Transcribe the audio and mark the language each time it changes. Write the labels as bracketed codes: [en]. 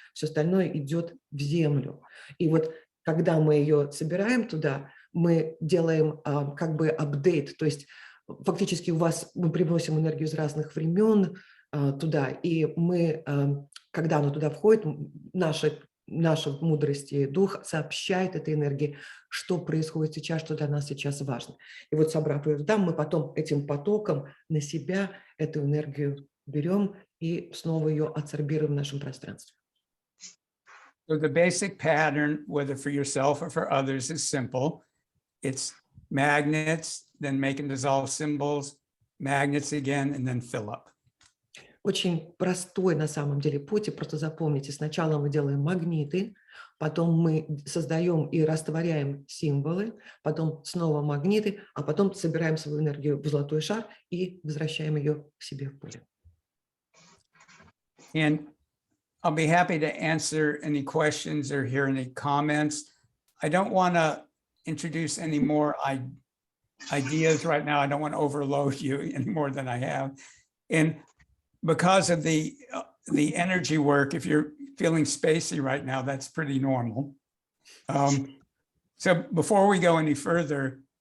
[ru] Все остальное идет в землю. И вот когда мы ее собираем туда, мы делаем как бы апдейт, то есть фактически мы привносим энергию из разных времен туда, и мы, когда она туда входит, наша мудрость и дух сообщает этой энергии, что происходит сейчас, что для нас сейчас важно. И вот собрав ее туда, мы потом этим потоком на себя эту энергию берем и снова ее адсорбируем в нашем пространстве. [en] So the basic pattern, whether for yourself or for others, is simple. It's magnets, then make and dissolve symbols, magnets again, and then fill up. Очень простой на самом деле путь, и просто запомните, сначала мы делаем магниты, потом мы создаем и растворяем символы, потом снова магниты, а потом собираем свою энергию в золотой шар и возвращаем ее к себе в поле. And I'll be happy to answer any questions or hear any comments. I don't want to introduce any more ideas right now. I don't want to overload you any more than I have. And because of the energy work, if you're feeling spacey right now, that's pretty normal. So before we go any further,